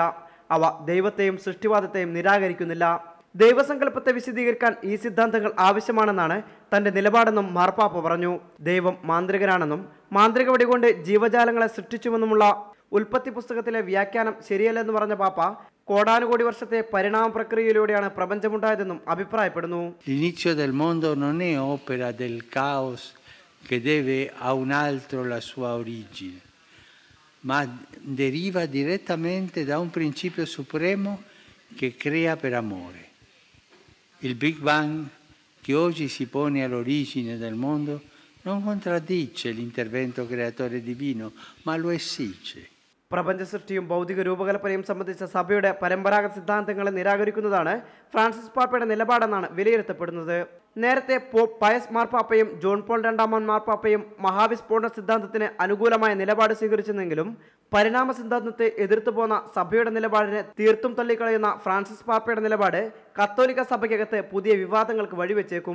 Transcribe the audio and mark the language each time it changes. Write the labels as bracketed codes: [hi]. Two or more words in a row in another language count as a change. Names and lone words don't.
[ml] അവ ദൈവത്തെയും സൃഷ്ടിവാദത്തെയും നിരാകരിക്കുന്നില്ല. ദൈവസങ്കല്പത്തെ വിശദീകരിക്കാൻ ഈ സിദ്ധാന്തങ്ങൾ ആവശ്യമാണെന്നാണ് തന്റെ നിലപാടെന്നും മാർപ്പാപ്പ പറഞ്ഞു. ദൈവം മാന്ത്രികനാണെന്നും മാന്ത്രിക വടികൊണ്ട് ജീവജാലങ്ങളെ സൃഷ്ടിച്ചുവെന്നുമുള്ള ഉൽപ്പത്തി പുസ്തകത്തിലെ വ്യാഖ്യാനം ശരിയല്ലെന്ന് പറഞ്ഞ പാപ്പ കോടാനുകോടി വർഷത്തെ പരിണാമ പ്രക്രിയയിലൂടെയാണ് പ്രപഞ്ചമുണ്ടായതെന്നും അഭിപ്രായപ്പെടുന്നു. [it] L'inizio del mondo non è opera del caos che deve a un altro la sua origine, ma deriva direttamente da un principio supremo che crea per amore. Il [en] Big Bang [it] che oggi si pone all'origine del mondo non contraddice l'intervento creatore divino, ma lo esige. [ml] പ്രപഞ്ച സൃഷ്ടിയും ഭൗതിക രൂപകൽപ്പനയും സംബന്ധിച്ച സഭയുടെ പരമ്പരാഗത സിദ്ധാന്തങ്ങളെ നിരാകരിക്കുന്നതാണ് ഫ്രാൻസിസ് പാപ്പയുടെ നിലപാടെന്നാണ് വിലയിരുത്തപ്പെടുന്നത്. നേരത്തെ പോപ്പ് പയസ് മാർപ്പാപ്പയും ജോൺ പോൾ രണ്ടാമൻ മാർപ്പാപ്പയും മഹാവിസ്ഫോടന സിദ്ധാന്തത്തിന് അനുകൂലമായ നിലപാട് സ്വീകരിച്ചെങ്കിലും പരിണാമ സിദ്ധാന്തത്തെ എതിർത്തു പോന്ന സഭയുടെ നിലപാടിനെ തീർത്തും തള്ളിക്കളയുന്ന ഫ്രാൻസിസ് പാപ്പയുടെ നിലപാട് കത്തോലിക്ക സഭയ്ക്കകത്ത് പുതിയ വിവാദങ്ങൾക്ക് വഴിവെച്ചേക്കും.